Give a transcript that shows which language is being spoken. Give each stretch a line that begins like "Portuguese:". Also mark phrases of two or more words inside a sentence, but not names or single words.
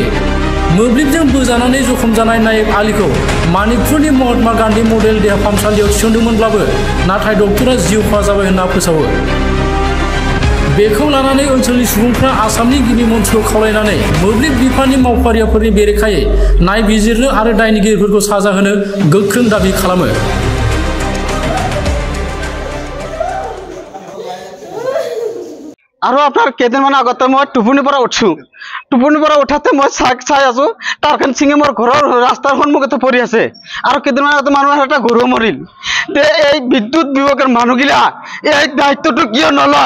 Bodo: मोब्लिबजों बोजानानै जखम जानाय नायब आलीखौ मानिकपुरनि महात्मा गान्धी मडेल देहा फाहामसालियाव थिसनदोंमोनब्लाबो नाथाय डक्टरा जिउ खहा जाबाय होनना फोसावो। बेखौ लानानै ओनसोलनि सुबुंफ्रा आसामनि गिबि मन्थ्रिखौ खावलायनानै मोब्लिब बिफाननि मावफारियाफोरनि बेरेखायै नायबिजिरनो आरो दायनिगिरिफोरखौ साजा होनो गोख्रों दाबि खालामो।
Assamese: আৰু আপোনাৰ কেইদিনমান আগতে মই টোপনিৰ পৰা উঠিছোঁ। টোপনিৰ পৰা উঠাতে মই চাই আছোঁ তাৰখন চিঙি মোৰ ঘৰৰ ৰাস্তাৰ সন্মুখতে পৰি আছে। আৰু কেইদিনমান আগতে মানুহৰ এটা গৰু মৰিল। এই বিদ্যুৎ বিভাগৰ মানুহগিলা এই দায়িত্বটো কিয় নলয়?